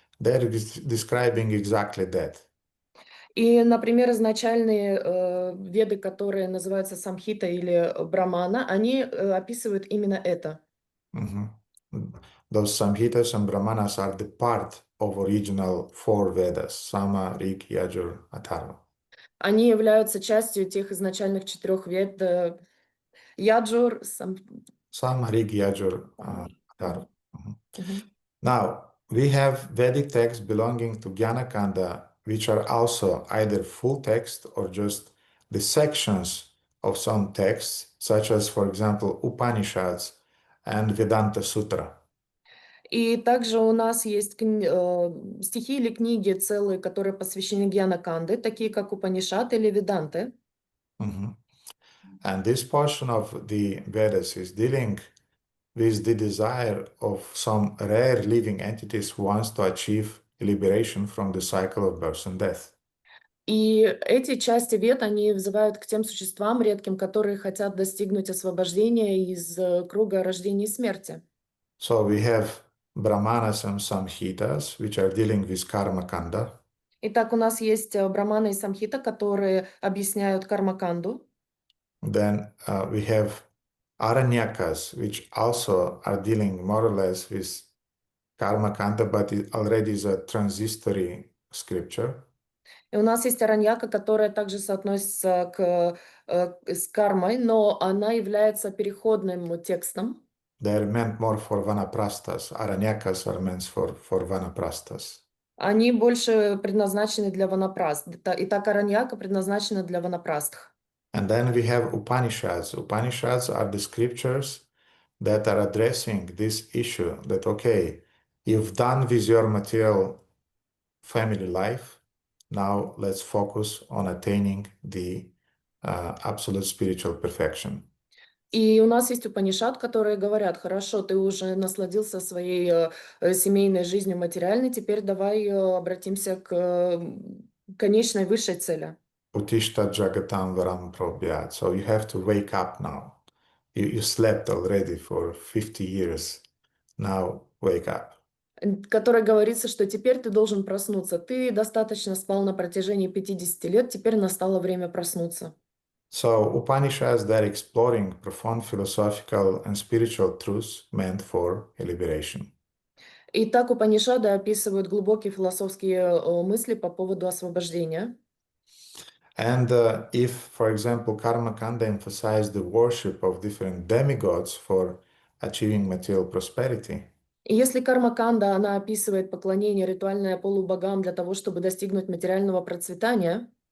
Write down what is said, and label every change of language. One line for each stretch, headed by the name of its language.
English: They're describing exactly that.
Russian: И, например, изначальные веды, которые называются самхита или брамана, они описывают именно это.
English: Mhm. Those Samhitas and Brahmanas are the part of original four Vedas, Sama, Rig, Yajur, Atharva.
Russian: Они являются частью тех изначальных 4 вед яджур,
English: Sama, Rig, Yajur, Atharva. Мгм. Now, we have Vedic texts belonging to Gyanakanda, which are also either full text or just the sections of some texts, such as, for example, Upanishads and Vedanta Sutra.
Russian: И также у нас есть стихи или книги целые, которые посвящены Гьяна-канде, такие как Упанишат или Веданты. Mhm.
English: And this portion of the Vedas is dealing with the desire of some rare living entities who wants to achieve liberation from the cycle of birth and death.
Russian: И эти части вед, они взывают к тем существам редким, которые хотят достигнуть освобождения из круга рождения и смерти.
English: So we have Brahmanas and Samhitas, which are dealing with Karma Kanda.
Russian: Итак, у нас есть Брамана и Самхита, которые объясняют кармаканду.
English: Then we have Aranyakas, which also are dealing more or less with Karma Kanda, but it already is a transitory scripture.
Russian: И у нас есть Араньяка, которая также соотносится с кармой, но она является переходным текстом.
English: They're meant more for Vanaprasthas. Aranyakas are meant for Vanaprasthas.
Russian: Они больше предназначены для ванапраст. Итак, Араньяка предназначена для ванапрастх.
English: And then we have Upanishads. Upanishads are the scriptures that are addressing this issue that, okay, you've done with your material family life, now let's focus on attaining the absolute spiritual perfection.
Russian: И у нас есть Упанишад, которые говорят: хорошо, ты уже насладился своей семейной жизнью материальной, теперь давай обратимся к конечной высшей цели.
Sanskrit: Utishta Jagatam Varam Probhyat.
English: So you have to wake up now. You slept already for 50 years. Now wake up.
Russian: Которой говорится, что теперь ты должен проснуться. Ты достаточно спал на протяжении 50 лет, теперь настало время проснуться.
English: So Upanishads, they're exploring profound philosophical and spiritual truths meant for liberation.
Russian: Итак, Упанишады описывают глубокие философские мысли по поводу освобождения.
English: And if, for example, Karma Kanda emphasized the worship of different demigods for achieving material prosperity,
Russian: И если карма-канда, она описывает поклонение ритуальное полубогам для того, чтобы достигнуть материального процветания,